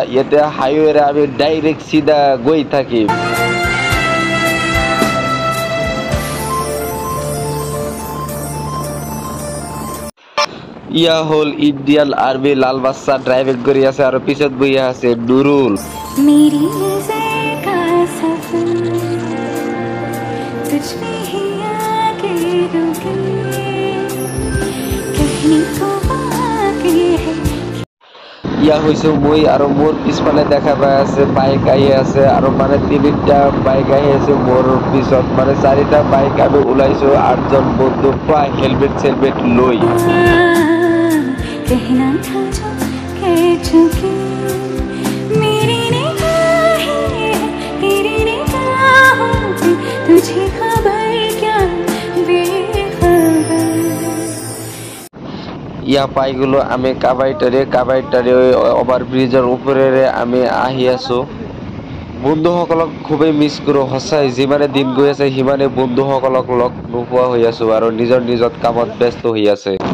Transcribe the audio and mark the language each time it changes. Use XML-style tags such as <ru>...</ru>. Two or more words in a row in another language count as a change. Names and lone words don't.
<as>ইয়াতে হাইৱেৰে আমি ডাইৰেক্ট চিধা গৈ থাকিম। ইয়া হ'ল ইণ্ডিয়ান আৰ্মি লাল বাদশা ড্ৰাইভিং কৰি আছে আৰু পিছত বহি আছে নুৰুল।</as> <hi>मेरी नज़र का सफर तुझ पे ही आके रुके, कहने को बाकी है।</hi> <as>ইয়া হৈছে মই আৰু মোৰ পিছফালে দেখা পাই আছে বাইক আহি আছে আৰু মানে 3টা বাইক আহি আছে মোৰ পিছত, মানে 4টা বাইক আমি ওলাইছো 8জন বন্ধু প্ৰায় হেলমেট লৈ।</as> <hi>कहना था जो कह चुकी, मेरी निगाहें तेरी निगाहों पे, तुझे खबर क्या बेखबर।</hi> <as>ইয়া পাই গলো আমি কাবাইটাৰী</as> <en>over bridge</en> <as>ওপৰেৰে আমি আহি আছো। বন্ধুসকলক খুবেই মিছ কৰো সঁচাই। যিমানে দিন গৈ আছে সিমানে বন্ধুসকলক লগ নোপোৱা হৈ আছো আৰু নিজৰ কামত ব্যস্ত হৈ আছে।</as>